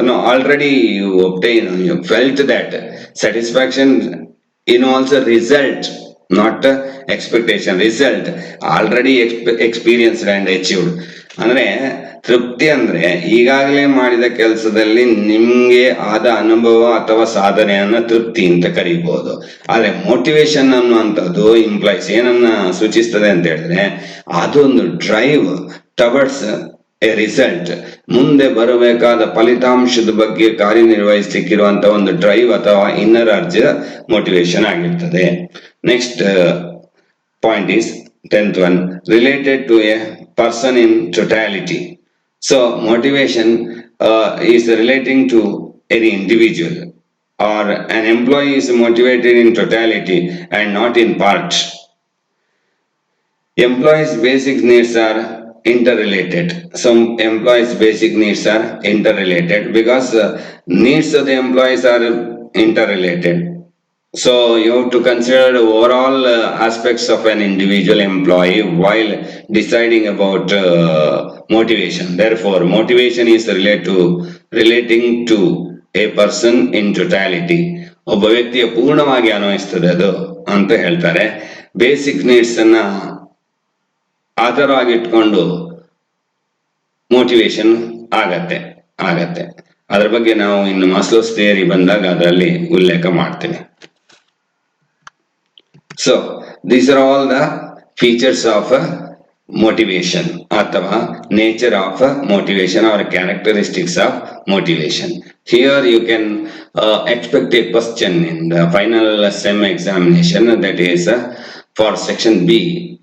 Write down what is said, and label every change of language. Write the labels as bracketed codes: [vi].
[en] Already you felt that. Satisfaction involves a result, not expectation. Result already experienced and achieved. [kn] ಅಂದ್ರೆ ತೃಪ್ತಿ ಅಂದ್ರೆ ಈಗಾಗಲೇ ಮಾಡಿದ ಕೆಲಸದಲ್ಲಿ ನಿಮ್ಗೆ ಆದ ಅನುಭವ ಅಥವಾ ಸಾಧನೆಯನ್ನ ತೃಪ್ತಿ ಅಂತ ಕರೀಬಹುದು. ಆದ್ರೆ ಮೋಟಿವೇಶನ್ ಅನ್ನುವಂಥದ್ದು ಇಂಪ್ಲಾಯ್ಸ್ ಏನನ್ನ ಸೂಚಿಸ್ತದೆ ಅಂತ ಹೇಳಿದ್ರೆ, ಅದೊಂದು [en] drive towards a result, [kn] ಮುಂದೆ ಬರಬೇಕಾದ ಫಲಿತಾಂಶದ ಬಗ್ಗೆ ಕಾರ್ಯನಿರ್ವಹಿಸಲಿಕ್ಕಿರುವಂತ ಒಂದು ಡ್ರೈವ್ ಅಥವಾ ಇನ್ನರ್ ಅರ್ಜ್ ಮೋಟಿವೇಶನ್ ಆಗಿರ್ತದೆ. [en] Next point is 10th one, related to a person in totality. So motivation is relating to any individual, or an employee is motivated in totality and not in part. Employees' basic needs are interrelated. Some employees' basic needs are interrelated because needs of the employees are interrelated. So you have to consider the overall aspects of an individual employee while deciding about motivation. Therefore, motivation is relating to a person in totality. [kn] ಒಬ್ಬ ವ್ಯಕ್ತಿಯ ಪೂರ್ಣವಾಗಿ ಅನ್ವಯಿಸ್ತದೆ ಅದು ಅಂತ ಹೇಳ್ತಾರೆ. Basic needs ಅನ್ನ ಆಧಾರವಾಗಿಟ್ಕೊಂಡು motivation ಆಗತ್ತೆ. ಅದ್ರ ಬಗ್ಗೆ ನಾವು ಇನ್ನು ಮಾಸ್ಲೋಸ್ ಥಿಯರಿ ಬಂದಾಗ ಅದರಲ್ಲಿ ಉಲ್ಲೇಖ ಮಾಡ್ತೇನೆ. [en] So these are all the features of motivation [kn] ಅಥವಾ [en] nature of motivation or characteristics of motivation. Here you can expect a question in the final SEM examination, that is for section B.